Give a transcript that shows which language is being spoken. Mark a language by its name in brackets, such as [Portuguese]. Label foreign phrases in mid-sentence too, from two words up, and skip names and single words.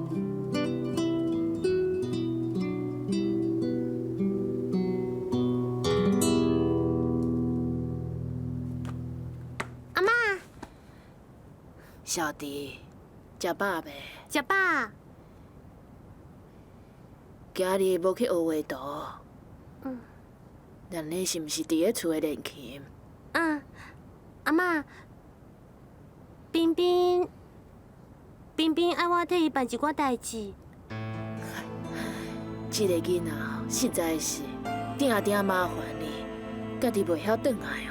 [Min Nan Chinese] 阿嬷，小弟，食饱未？食饱。今日无去学画图。嗯。咱你是毋是伫咧厝诶练琴？阿嬷，冰冰爱我替伊办一寡代志。这个囡仔实在是定定麻烦你，家己袂晓转来哦。